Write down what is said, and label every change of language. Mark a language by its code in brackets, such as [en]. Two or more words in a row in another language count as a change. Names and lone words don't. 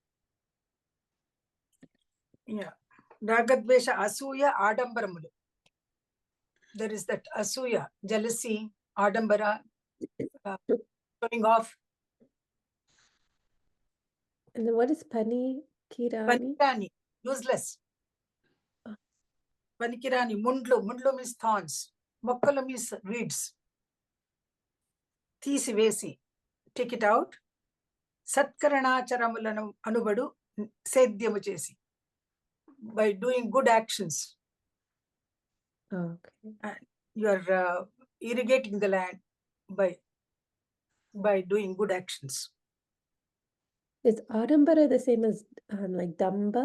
[en] Yeah. [te] రాగద్వేష, అసూయ, ఆడంబరములు. [en] There is that Asuya, jealousy, Adambara, showing off. And then what is Panikirani? [te] Panikirani, useless. పనికిరాని, ముండ్లు. [en] Mundlu means thorns. Mokkalu means weeds. Tisivesi, take it out. [te] సత్కారణాచారములను అనుబడు, సేద్యము చేసి. [en] By doing good actions. Okay. You are irrigating the land by doing good actions. Is Adambara the same as like Damba?